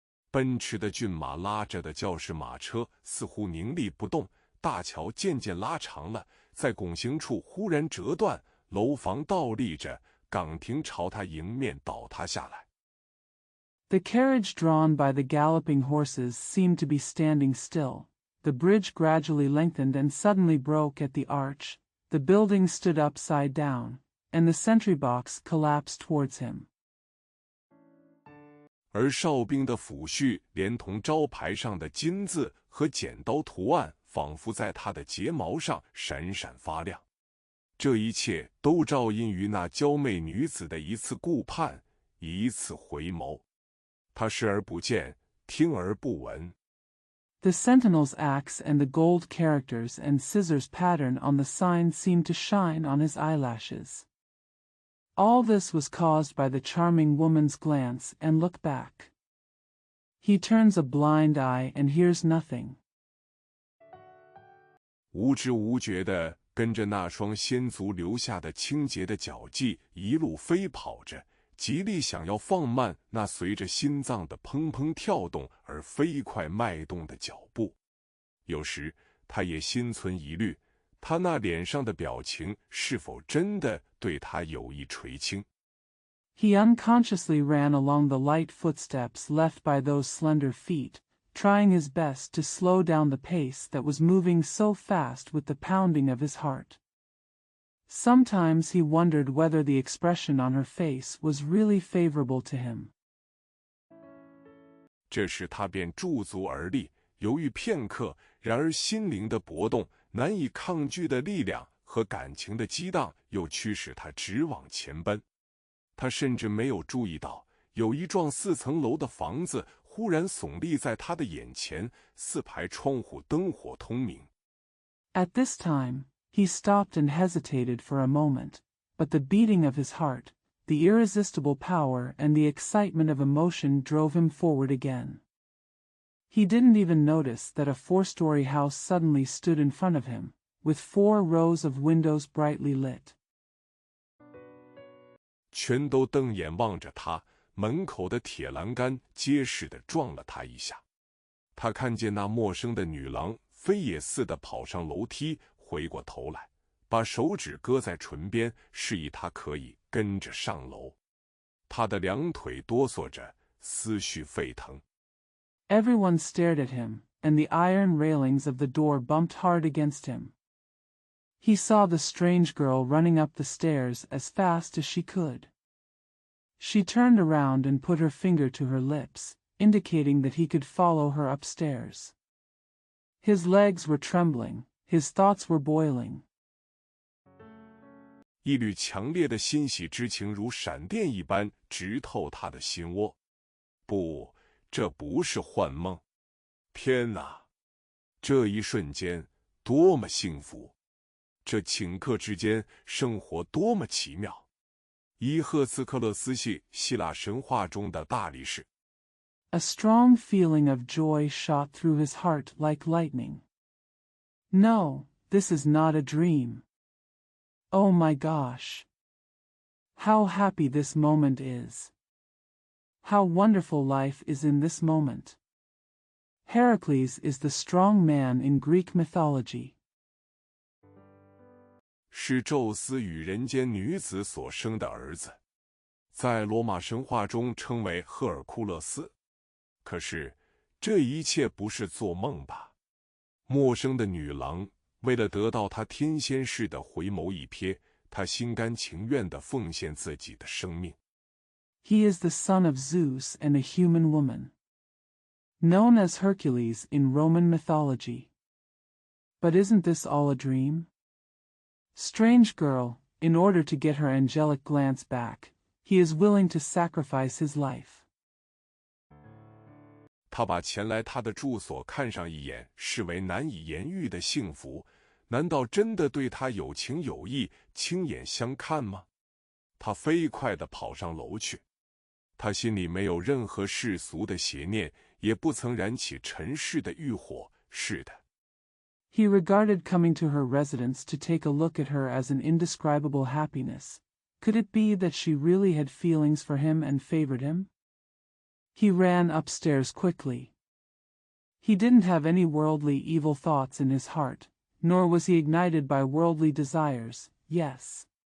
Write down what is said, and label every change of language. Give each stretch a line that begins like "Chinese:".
Chinese: 奔驰的骏马拉着的教士马车似乎凝立不动，大桥渐渐拉长了，在拱形处忽然折断，楼房倒立着，岗亭朝他迎面倒塌下来。
English: The carriage drawn by the galloping horses seemed to be standing still. The bridge gradually lengthened and suddenly broke at the arch. The building stood upside down, and the sentry box collapsed towards him.
Chinese: 而哨兵的抚恤连同招牌上的金字和剪刀图案仿佛在他的睫毛上闪闪发亮，这一切都照因于那娇媚女子的一次顾盼，一次回眸。他视而不见，听而不闻。
English: The sentinel's axe and the gold characters and scissors pattern on the sign seemed to shine on his eyelashes. All this was caused by the charming woman's glance and look back. He turns a blind eye and hears nothing.
Chinese: 无知无觉地跟着那双先祖留下的清洁的脚迹一路飞跑着，极力想要放慢那随着心脏的砰砰跳动而飞快迈动的脚步。有时他也心存疑虑，他那脸上的表情是否真的对他有意垂青。
English: He unconsciously ran along the light footsteps left by those slender feet, trying his best to slow down the pace that was moving so fast with the pounding of his heart. Sometimes he wondered whether the expression on her face was really favorable to him.
Chinese: 这时他便驻足而立，犹豫片刻，然而心灵的搏动、难以抗拒的力量和感情的激荡又驱使他直往前奔。他甚至没有注意到，有一幢4层楼的房子忽然耸立在他的眼前，4排窗户灯火通明。
English: At this time, he stopped and hesitated for a moment, but the beating of his heart, the irresistible power and the excitement of emotion drove him forward again. He didn't even notice that a 4-story house suddenly stood in front of him, with 4 rows of windows brightly lit.
Chinese: 全都瞪眼望着他，门口的铁栏杆结实地撞了他一下。他看见那陌生的女郎飞也似的跑上楼梯，回过头来，把手指搁在唇边，示意他可以跟着上楼。他的2腿哆嗦着，思绪沸腾。
English: Everyone stared at him, and the iron railings of the door bumped hard against him. He saw the strange girl running up the stairs as fast as she could. She turned around and put her finger to her lips, indicating that he could follow her upstairs. His legs were trembling, his thoughts were boiling.
Chinese: 一缕强烈的欣喜之情如闪电一般直透他的心窝。不，这不是幻梦。天哪！这一瞬间多么幸福！这顷刻之间，生活多么奇妙！伊赫茨克勒斯系希腊神话中的大力士。
English: A strong feeling of joy shot through his heart like lightning. No, this is not a dream. Oh my gosh! How happy this moment is! How wonderful life is in this moment! Heracles is the strong man in Greek mythology.
Chinese: 是宙斯与人间女子所生的儿子，在罗马神话中称为赫尔库勒斯。可是，这一切不是做梦吧？陌生的女郎为了得到他天仙似的回眸一瞥，他心甘情愿地奉献自己的生命。
English: He is the son of Zeus and a human woman, known as Hercules in Roman mythology. But isn't this all a dream? Strange girl, in order to get her angelic glance back, he is willing to sacrifice his life.
Chinese: 他把前来他的住所看上一眼视为难以言喻的幸福，难道真的对他有情有义，亲眼相看吗？他飞快地跑上楼去，他心里没有任何世俗的邪念，也不曾燃起尘世的欲火。是的。
English: He regarded coming to her residence to take a look at her as an indescribable happiness. Could it be that she really had feelings for him and favored him? He ran upstairs quickly. He didn't have any worldly evil thoughts in his heart, nor was he ignited by worldly desires, yes.